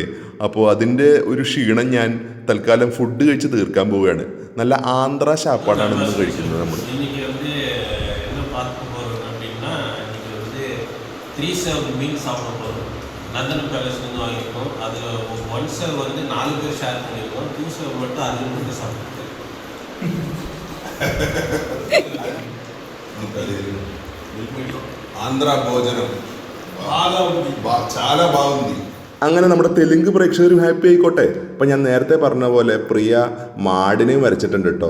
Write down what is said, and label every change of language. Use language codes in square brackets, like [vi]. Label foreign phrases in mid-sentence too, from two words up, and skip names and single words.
[ml] അപ്പോൾ അതിൻ്റെ ഒരു ക്ഷീണം ഞാൻ തൽക്കാലം ഫുഡ് കഴിച്ച് തീർക്കാൻ പോവുകയാണ്. നല്ല ആന്ധ്ര ശാപ്പാടാണ് ഇന്ന് കഴിക്കുന്നത് നമ്മൾ. [ta] நந்தன பேலஸ்லேருந்து வாங்கியிருக்கோம். அதில் 1 serve வந்து 4 பேர் ஷேர் பண்ணியிருக்கோம். 2 serve மட்டும் அதில் மட்டும் சாப்பிட்டு [te] ఆంధ్ర భోజనం చాలా బాగుంది. [ml] അങ്ങനെ നമ്മുടെ തെലുങ്ക് പ്രേക്ഷകരും ഹാപ്പി ആയിക്കോട്ടെ. അപ്പം ഞാൻ നേരത്തെ പറഞ്ഞ പോലെ പ്രിയ മാടിനെയും വരച്ചിട്ടുണ്ട് കേട്ടോ.